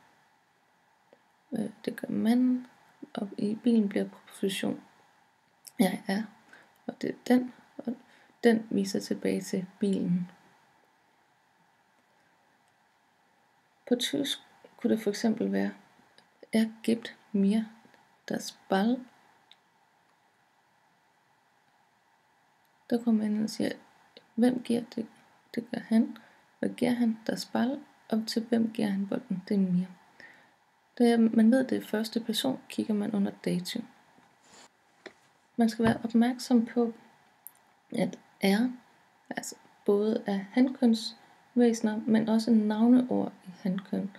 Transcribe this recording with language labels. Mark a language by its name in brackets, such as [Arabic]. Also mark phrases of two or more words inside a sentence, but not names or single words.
[Danish] Det gør manden, og i bilen bliver præposition jeg er, og det er den, og den viser tilbage til bilen. På tysk kunne det for eksempel være: [German] gibt mir das Ball. [Danish] Der kommer man ind og siger, hvem giver det? Det gør han. Hvad giver han? [German] Das Ball. [Danish] Og til hvem giver han bolden? Det er mir. Da man ved, det er første person, kigger man under dativ. Man skal være opmærksom på, at er, altså både er hankønsvæsener, men også navneord i hankøn.